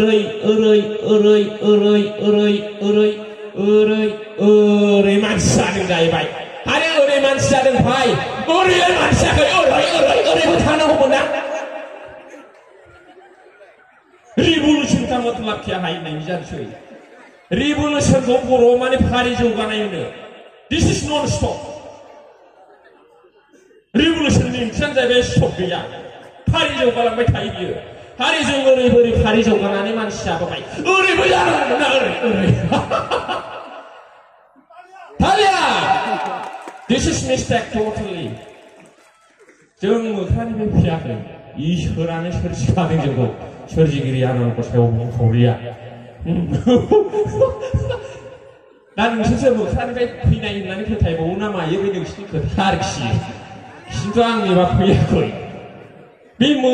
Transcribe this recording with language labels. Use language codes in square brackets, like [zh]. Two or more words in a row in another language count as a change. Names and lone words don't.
[brx] ओरै मानसि जादों जाहैबाय आरो ओरै मानसि जादों भाई ओरै मानसि जायाखै ओरैबो थानांगौमोन ना [hi] रिभलुसन का मतलब क्या है नहीं [brx] जानसै रिभलुसन को बर' माने फारि जौगानाय होनो [en] this is non stop [brx] रिभलुसननि ओंथियानो जाहैबाय स्टप गैया फारि जौगालांबाय थायो बियो फारिजों ओरै फारि जौगानानै मानसि जाबाय ओरैबो जानांगौमोन ना ओरै थालिया [en] this is mistake totally [brx] जों मोख्रानिफ्राय फैयाखै इसोरानो सोरजिखादों जोंखौ सोरजिगिरि आनान गसाइयाव बुंखावरिया दा नोंसोरसो मोख्रानिफ्राय फैनाय होननानै फोथायबावो ना मायो बे नोंसिनि खोथा आरोखि खिन्थु आंनिबा फैयाखै बे